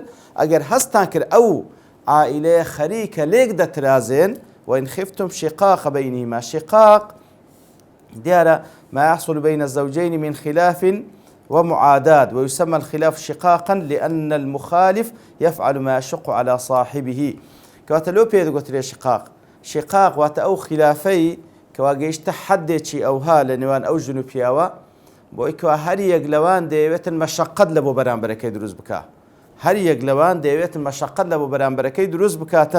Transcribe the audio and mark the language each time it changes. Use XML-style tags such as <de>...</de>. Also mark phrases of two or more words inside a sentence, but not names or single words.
<ckb>ئەگەر هەستان کرد ئەو عائیلەیە خەریکە لێک دەترازێن</ckb> <ar>وإن خفتم شقاق بينهما. شقاق دیارە ما يحصل بين الزوجين من خلاف ومعاداة ويسمى الخلاف شقاقا لأن المخالف يفعل ما يشق على صاحبه.</ar> <ckb>کەواتە لۆ پێ دەگوترێ شقاق واتە ئەو خلافەی کەوا گەیشتە حەدێکی ئەوها لە نێوان ئەو ژن و پیاوە بۆی کەوا هەر یەک لەوان دەیەوێتن مەشەقەت لە بۆ بەرامبەرەکەی دروست بکات هەر یەک لەوان دەیەوێتن مەشەقەت لە بۆ بەرامبەرەکەی دروست بکاتن.</ckb>